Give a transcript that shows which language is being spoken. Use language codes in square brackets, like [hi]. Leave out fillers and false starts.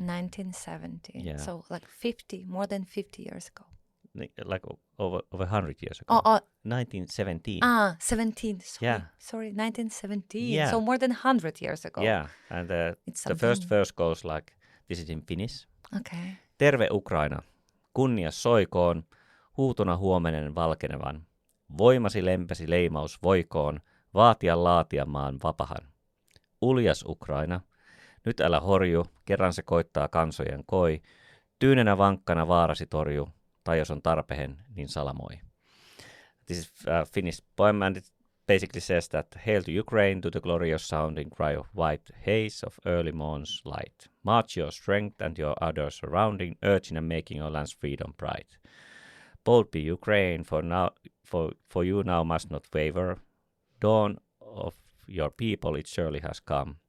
[en] 1917. Yeah. So like more than 50 years ago. Like over 100 years ago. 1917. 17. Sorry, 1917. Yeah. So more than 100 years ago. Yeah, and the first verse goes like, this is in Finnish. Okay. [fi] Terve Ukraina, kunnias soikoon, huutona huomenen valkenevan. Voimasi lempesi leimaus voikoon, laatia maan vapahan. Uljas Ukraina, nyt älä horju, kerran se koittaa kansojen koi. Tyynenä vankkana vaarasi torju, tai jos on tarpeen, niin salamoi. [en] This is a Finnish poem, and it basically says that, hail to Ukraine, to the glorious sounding cry of white haze of early morn's light. March your strength and your ardor surrounding, urging and making your land's freedom bright. Bold be Ukraine, for you now must not waver. Dawn of your people, it surely has come.